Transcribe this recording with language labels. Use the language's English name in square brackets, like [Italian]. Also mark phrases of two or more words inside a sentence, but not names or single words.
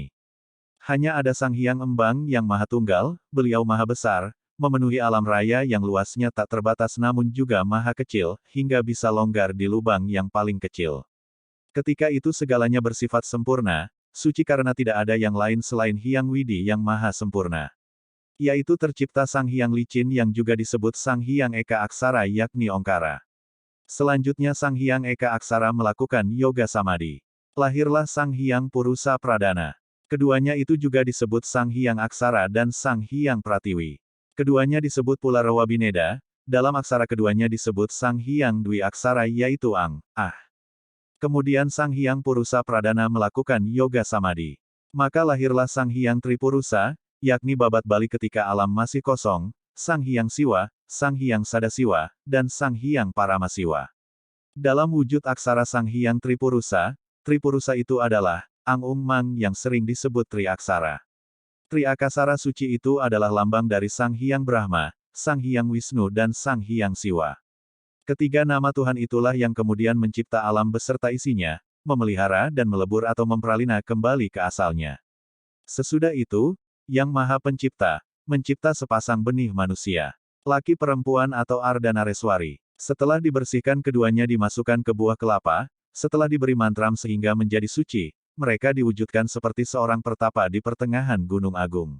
[Indonesian] Hanya ada Sang Hyang Embang yang Maha Tunggal, beliau Maha Besar, memenuhi alam raya yang luasnya tak terbatas namun juga maha kecil, hingga bisa longgar di lubang yang paling kecil. Ketika itu segalanya bersifat sempurna, suci karena tidak ada yang lain selain Hyang Widi yang maha sempurna. Yaitu tercipta Sang Hyang Licin yang juga disebut Sang Hyang Eka Aksara yakni Ongkara. Selanjutnya Sang Hyang Eka Aksara melakukan yoga samadhi. Lahirlah Sang Hyang Purusa Pradana. Keduanya itu juga disebut Sang Hyang Aksara dan Sang Hyang Pratiwi. Keduanya disebut pula Rawabineda, dalam aksara keduanya disebut Sang Hyang Dwi Aksara yaitu Ang, Ah. Kemudian Sang Hyang Purusa Pradana melakukan yoga samadhi. Maka lahirlah Sang Hyang Tripurusa, yakni babat Bali ketika alam masih kosong, Sang Hyang Siwa, Sang Hyang Sadasiwa, dan Sang Hyang Paramasiwa. Dalam wujud aksara Sang Hyang Tripurusa, Tripurusa itu adalah Ang Ung Mang yang sering disebut Tri Aksara. Tri Akasara suci itu adalah lambang dari Sang Hyang Brahma, Sang Hyang Wisnu dan Sang Hyang Siwa. Ketiga nama Tuhan itulah yang kemudian mencipta alam beserta isinya, memelihara dan melebur atau memperalina kembali ke asalnya. Sesudah itu, Yang Maha Pencipta, mencipta sepasang benih manusia. Laki perempuan atau Ardhanareswari. Setelah dibersihkan keduanya dimasukkan ke buah kelapa, setelah diberi mantram sehingga menjadi suci, mereka diwujudkan seperti seorang pertapa di pertengahan Gunung Agung.